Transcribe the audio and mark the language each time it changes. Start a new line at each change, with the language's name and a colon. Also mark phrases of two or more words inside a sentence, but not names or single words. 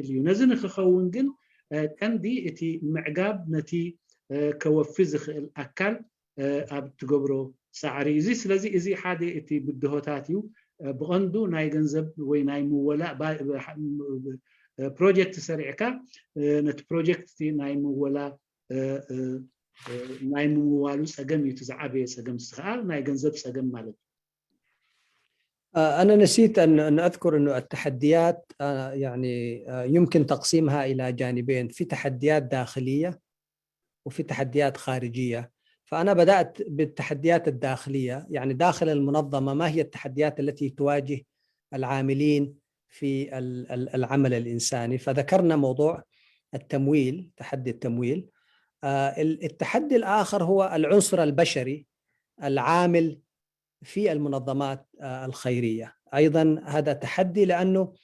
Tigrinya: እዩ ነዚ ንክኸውን ግን ቀንዲ እቲ ምዕጋብ ነቲ ከወፊ ዝኽእል ኣካል ኣብ ትገብሮ ሳዕሪ እዚ ስለዚ እዚ ሓደ እቲ ብድሆታት እዩ ብቐንዱ ናይ ገንዘብ ወይ ናይ ምወላእ ፕሮጀክት ሰሪዕካ ነቲ ፕሮጀክት ናይ ምወላእ ናይ ምዋሉ ፀገም እዩ ዝዓበየ ፀገም ከዓ ናይ ገንዘብ ፀገም ማለት እዩ
Arabic: أنا نسيت أن أذكر أنه التحديات يعني يمكن تقسيمها إلى جانبين في تحديات داخلية وفي تحديات خارجية فأنا بدأت بالتحديات الداخلية يعني داخل المنظمة ما هي التحديات التي تواجه العاملين في العمل الإنساني فذكرنا موضوع التمويل تحدي التمويل التحدي الآخر هو العنصر البشري العامل في المنظمات الخيرية أيضا هذا تحدي لأنه